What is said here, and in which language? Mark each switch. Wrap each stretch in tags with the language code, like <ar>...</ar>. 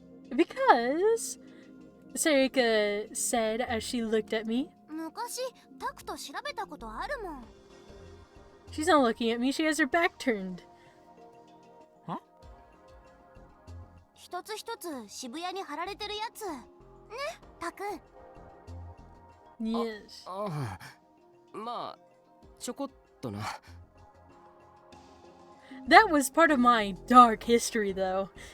<en>Because Sarika said as she looked at me.</en> <ja>昔タクト調べたことあるもん。</ja> <en>She's not looking at me, she has her back turned.</en> <ja>一つ一つ渋谷に貼られてるやつね、タク。</ja> <en>Yes.</en> <ja>ああ、まあちょこっとな。</ja> <en>That was part of my dark history, though.</en>